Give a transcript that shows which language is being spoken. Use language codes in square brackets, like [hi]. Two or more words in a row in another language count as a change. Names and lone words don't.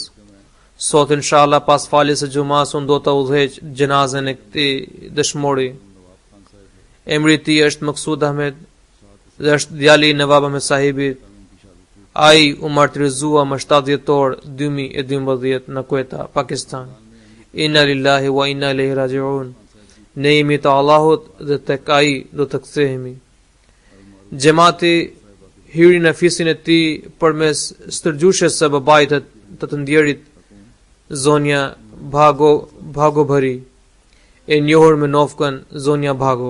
[sq] Sot inshallah pas faljes së xumas unë do të udhëheq gjenazën e këtij dëshmori. Emri i tij është Maksud Ahmed dhe është djali i Nawab Ahmed sahibit. Ai u martirizua më 7 dhjetor 2012 në Quetta, Pakistan. [ar] إنا لله وإنا إليه راجعون. [sq] Ne jemi të Allahut dhe tek ai do të kthehemi. Xhamati hyri në fisin e tij përmes stërgjushes së babait të ndjerit, zonja Bhago Bhari, e njohur me nofkën zonja Bhago.